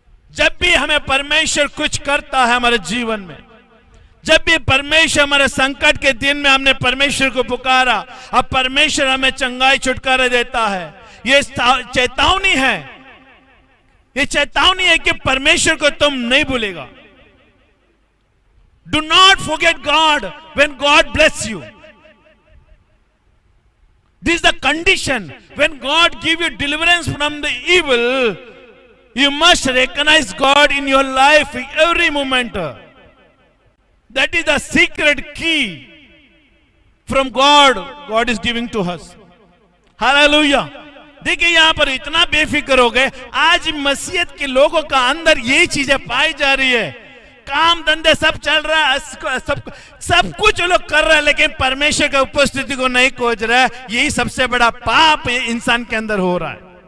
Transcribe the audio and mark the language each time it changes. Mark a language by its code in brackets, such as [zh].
[hi] जब भी हमें परमेश्वर कुछ करता है हमारे जीवन में, जब भी परमेश्वर हमारे संकट के दिन में हमने परमेश्वर को पुकारा, अब परमेश्वर हमें चंगाई छुटकारा देता है। ये चेतावनी है, ये चेतावनी है कि परमेश्वर को तुम नहीं भूलेगा। [en] Do not forget God when God bless you. This is the condition. When God give you deliverance from the evil, you must recognize God in your life every moment. That is the secret key from God. God is giving to us. Hallelujah. [hi] देखिए यहां पर इतना बेफिक्र हो गए। आज मसीहत के लोगों का अंदर यही चीजें पाई जा रही है। काम धंधे सब चल रहा है, सब कुछ लोग कर रहे हैं, लेकिन परमेश्वर की उपस्थिति को नहीं खोज रहा है। यही सबसे बड़ा पाप इंसान के अंदर हो रहा है।